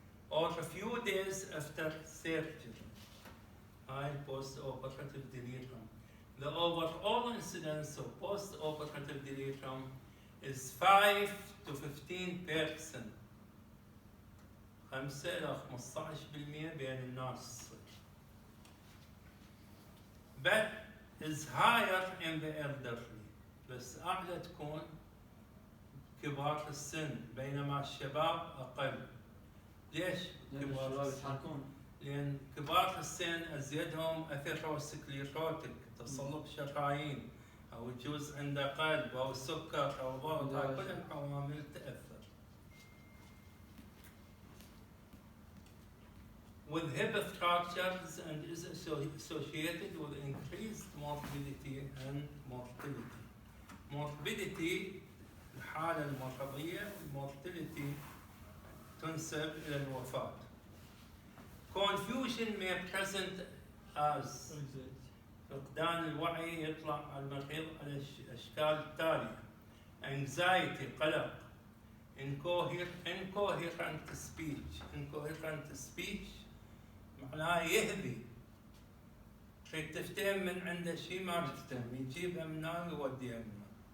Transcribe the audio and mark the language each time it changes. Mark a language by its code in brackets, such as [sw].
[en] Or a few days after surgery. هاي post-operative delirium. The overall incidence of post-operative delirium is 5 to 15%. [ar] 5 إلى 15% بين الناس. [en] But is higher in the elderly. [ar] بس أعلى تكون كبار السن بينما الشباب أقل. ليش؟ كبار السن؟ لأن كبار السن أزيدهم أثيروسكليروتيك تصلب شرايين أو يجوز عنده قلب أو سكر أو ضغط. كل العوامل تأثر. [en] With hip fractures and is associated with increased morbidity and mortality. [ar] Morbidity الحالة المرضية والmortality تنسب إلى الوفاة. [en] Confusion may present as [ar] فقدان الوعي يطلع على المريض على الأشكال التالية. [en] Anxiety قلق. Incoherent speech. [ar] Incoherent speech معناه يهبي. تريد تفتهم من عنده شيء ما تفتهم يجيبها من هنا ويوديها من هنا.